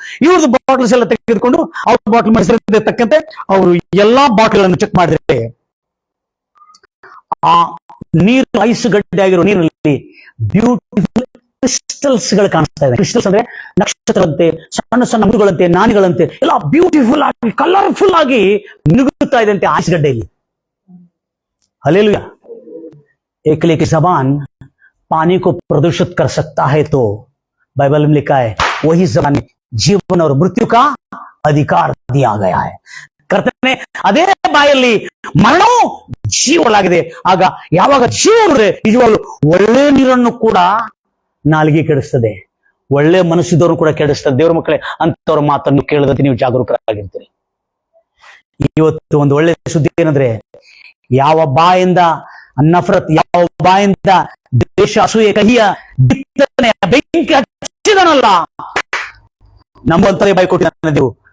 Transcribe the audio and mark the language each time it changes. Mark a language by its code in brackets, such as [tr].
[kn] ಇವ್ರದ್ದು ಬಾಟಲ್ಸ್ ಎಲ್ಲ ತೆಗೆದುಕೊಂಡು ಅವ್ರ ಬಾಟಲ್ ಮಾಡಿಸಿದ ತಕ್ಕಂತೆ ಅವರು ಎಲ್ಲಾ ಬಾಟಲ್ಗಳನ್ನು ಚೆಕ್ ಮಾಡಿದ್ರೆ ಆ ನೀರು ಐಸ್ ಗಡ್ಡೆ ಆಗಿರೋ ನೀರಿನಲ್ಲಿ ಬ್ಯೂಟಿಫುಲ್ ಕ್ರಿಸ್ಟಲ್ಸ್ ಗಳು ಕಾಣಿಸ್ತಾ ಇದೆ. ಕ್ರಿಸ್ಟಲ್ಸ್ ಅಂದ್ರೆ ನಕ್ಷತ್ರದಂತೆ, ಸಣ್ಣ ಸಣ್ಣ ಮುದುಗಳಂತೆ, ನಾಣಿಗಳಂತೆ ಎಲ್ಲ ಬ್ಯೂಟಿಫುಲ್ ಆಗಿ, ಕಲರ್ಫುಲ್ ಆಗಿ ಮಿನುಗುತ್ತಾ ಇದೆ ಅಂತೆ ಐಸ್ ಗಡ್ಡೆಯಲ್ಲಿ. हालेलुया। [hi] एकले की जबान पानी को प्रदूषित कर सकता है, तो बाइबल में लिखा है वही जबान में जीवन और मृत्यु का अधिकार दिया गया है. [kn] ಕರ್ತನೆ ಅದೇ ಬಾಯಲ್ಲಿ ಮರಣವು ಜೀವಲಾಗಿದೆ. ಆಗ ಯಾವಾಗ ಜೀವ ನಿಜವಾಗ್ಲು ಒಳ್ಳೆ ನೀರನ್ನು ಕೂಡ ನಾಲಿಗೆ ಕೆಡಿಸ್ತದೆ, ಒಳ್ಳೆ ಮನಸ್ಸಿದವರು ಕೂಡ ಕೆಡಿಸ್ತದೆ. ದೇವರ ಮಕ್ಕಳೇ, ಅಂತವ್ರ ಮಾತನ್ನು ಕೇಳದಂತೆ ನೀವು ಜಾಗರೂಕರಾಗಿರ್ತೀರಿ. ಇವತ್ತು ಒಂದು ಒಳ್ಳೆ ಸುದ್ದಿ ಏನಂದ್ರೆ, ಯಾವ ಬಾಯಿಂದ ನಫರತ್, ಯಾವ ಬಾಯಿಂದ ದ್ವೇಷ, ಅಸೂಯೆ, ಕಹಿಯ ಬಿತ್ತನೆ ಬೆಂಕಿ ಹಚ್ಚಿದನಲ್ಲ, ನಮ್ಮಂತರೇ ಬಾಯಿ ಕೊಟ್ಟಿದ್ದಾನೆ ದೇವರು.